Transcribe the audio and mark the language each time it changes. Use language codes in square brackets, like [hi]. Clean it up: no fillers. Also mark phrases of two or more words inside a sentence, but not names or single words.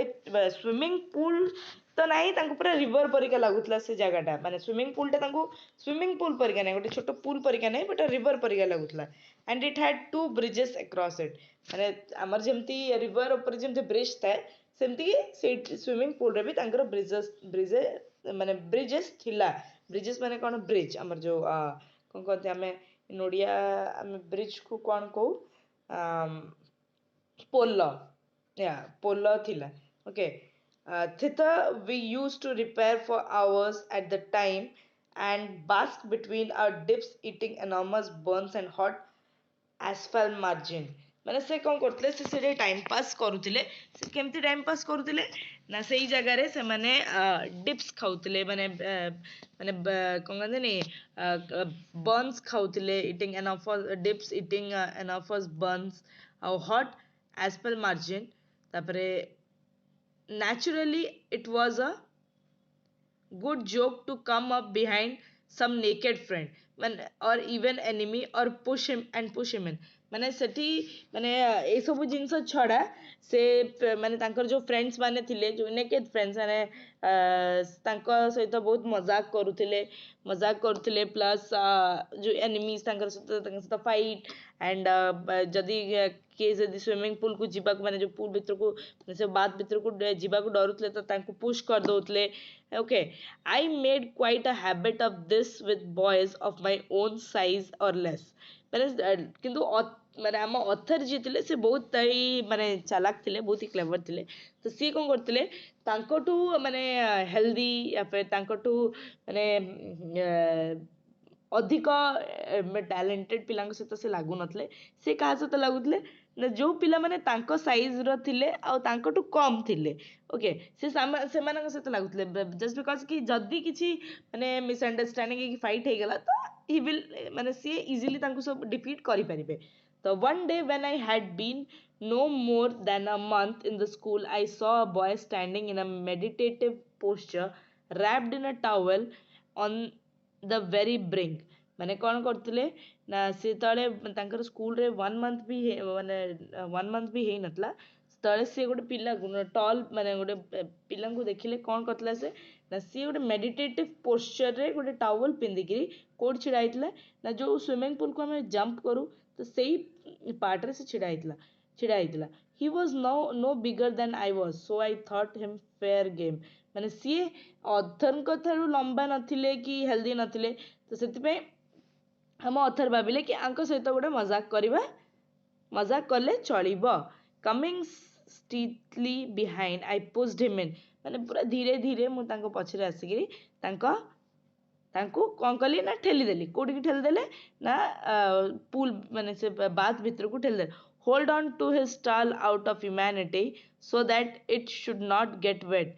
[en] swimming pool [or] ତ ନାହିଁ ତାଙ୍କୁ ପୁରା ରିଭର ପରିକା ଲାଗୁଥିଲା ସେ ଜାଗାଟା ମାନେ ସୁଇମିଂ ପୁଲଟା ତାଙ୍କୁ [en] swimming pool [or] ପରିକା ନାହିଁ ଗୋଟେ ଛୋଟ ପୁଲ୍ ପରିକା ନାହିଁ ବଟ୍ ରିଭର ପରିକା ଲାଗୁଥିଲା [en] and it had two bridges across it [or] ମାନେ ଆମର ଯେମିତି ରିଭର ଉପରେ ଯେମିତି ବ୍ରିଜ୍ ଥାଏ ସେମିତି ସେଇ ସୁଇମିଂ ପୁଲରେ ବି ତାଙ୍କର ମାନେ ବ୍ରିଜେସ୍ ଥିଲା ବ୍ରିଜେସ୍ ମାନେ କ'ଣ ବ୍ରିଜ୍ ଆମର ଯୋଉ କ'ଣ କହନ୍ତି ଆମେ ନୋଡ଼ିଆ ଆମେ ବ୍ରିଜ୍କୁ କ'ଣ କହୁ ପୋଲ ପୋଲ ଥିଲା ଓକେ [en] thither we used to repair for hours at the time and bask between our dips eating enormous burns and hot asphalt margin [or] ମାନେ ସେ କ'ଣ କରୁଥିଲେ ସେ ସେଠି [en] time pass [or] କରୁଥିଲେ ସେ କେମିତି [en] time pass [or] କରୁଥିଲେ ନା ସେଇ ଜାଗାରେ ସେମାନେ ଡିପ୍ସ ଖାଉଥିଲେ ମାନେ ମାନେ କ'ଣ କହନ୍ତିନି ବର୍ନସ୍ ଖାଉଥିଲେ [en] eating dips eating enormous burns [or] ଆଉ [en] hot asphalt margin [or] ତାପରେ [en] naturally it was a good joke to come up behind some naked friend [or] ମାନେ [en] or even enemy or push him in [or] ମାନେ ସେଠି ମାନେ ଏଇ ସବୁ ଜିନିଷ ଛଡ଼ା ସେ ମାନେ ତାଙ୍କର ଯୋଉ ଫ୍ରେଣ୍ଡସ୍ ମାନେ ଥିଲେ ଯୋଉ ନେକେଡ୍ ଫ୍ରେଣ୍ଡସ୍ ମାନେ ତାଙ୍କ ସହିତ ବହୁତ ମଜାକ କରୁଥିଲେ ପ୍ଲସ୍ ଯୋଉ ଏନିମିସ୍ ତାଙ୍କ ସହିତ ଫାଇଟ୍ ଆଣ୍ଡ ଯଦି କିଏ ଯଦି ସୁଇମିଂ ପୁଲ୍କୁ ଯିବାକୁ ମାନେ ଯୋଉ ପୁଲ୍ ଭିତରକୁ ସେ ବାଥ୍ ଭିତରକୁ ଯିବାକୁ ଡରୁଥିଲେ ତ ତାଙ୍କୁ ପୁsh କରିଦଉଥିଲେ [en] okay I made quite a habit of this with boys of my own size or less [or] ମାନେ କିନ୍ତୁ ମାନେ ଆମ ଅଥର ଯିଏ ଥିଲେ ସେ ବହୁତ ହି ମାନେ ଚାଲାକ ଥିଲେ ବହୁତ ହି କ୍ଲେଭର ଥିଲେ ତ ସିଏ କ'ଣ କରୁଥିଲେ ତାଙ୍କଠୁ ମାନେ ହେଲ୍ଦି ତାଙ୍କଠୁ ମାନେ ଅଧିକ ଟ୍ୟାଲେଣ୍ଟେଡ୍ ପିଲାଙ୍କ ସହିତ ସେ ଲାଗୁନଥିଲେ ସେ କାହା ସହିତ ଲାଗୁଥିଲେ ନା ଯୋଉ ପିଲାମାନେ ତାଙ୍କ ସାଇଜ୍ର ଥିଲେ ଆଉ ତାଙ୍କଠୁ କମ୍ ଥିଲେ ଓକେ ସେ ସେମାନଙ୍କ ସହିତ ଲାଗୁଥିଲେ [en] just because [or] କି ଯଦି କିଛି ମାନେ ମିସ୍ଅଣ୍ଡରଷ୍ଟାଣ୍ଡିଂ ହେଇକି ଫାଇଟ୍ ହେଇଗଲା ତ [en] he will [or] ମାନେ ସିଏ ଇଜିଲି ତାଙ୍କୁ ସବୁ ଡିଫିଟ୍ କରିପାରିବେ ତ [en] one day when I had been no more than a month in the school I saw a boy standing in a meditative posture wrapped in a towel on the very brink [or] ମାନେ କ'ଣ କରୁଥିଲେ ନା ସେ ତଳେ ତାଙ୍କର ସ୍କୁଲରେ 1 month ବି ମାନେ 1 month ବି ହେଇନଥିଲା ତଳେ ସିଏ ଗୋଟେ ପିଲାକୁ ଟଲ୍ ମାନେ ଗୋଟେ ପିଲାଙ୍କୁ ଦେଖିଲେ କ'ଣ କରିଥିଲା ସେ ନା ସିଏ ଗୋଟେ [en] meditative postureରେ [or] ଗୋଟେ ଟାୱେଲ୍ ପିନ୍ଧିକିରି କୋଉଠି ଛିଡ଼ା ହେଇଥିଲା ନା ଯୋଉ ସୁଇମିଂ ପୁଲ୍କୁ ଆମେ ଜମ୍ପ କରୁ ତ ସେଇ ପାର୍ଟରେ ସେ ଛିଡ଼ା ହେଇଥିଲା [en] he was no bigger than I was so I thought him fair [or] game ମାନେ ସିଏ ଅଥରଙ୍କ ଠାରୁ ଲମ୍ବା ନଥିଲେ କି ହେଲ୍ଦି ନଥିଲେ ତ ସେଥିପାଇଁ ଆମ ଅଥର ଭାବିଲେ କି ଆଙ୍କ ସହିତ ଗୋଟେ ମଜାକ କଲେ ଚଳିବ [en] coming stealthily behind I pushed him in [or] ମାନେ ପୁରା ଧୀରେ ଧୀରେ ମୁଁ ତାଙ୍କ ପଛରେ ଆସିକିରି ତାଙ୍କୁ କ'ଣ କଲି ନା ଠେଲିଦେଲି କୋଉଠିକି ଠେଲିଦେଲେ ନା ପୁଲ୍ ମାନେ ସେ ବାଥ୍ ଭିତରକୁ ଠେଲିଦେଲେ [en] hold on to his towel out of humanity so that it should not get wet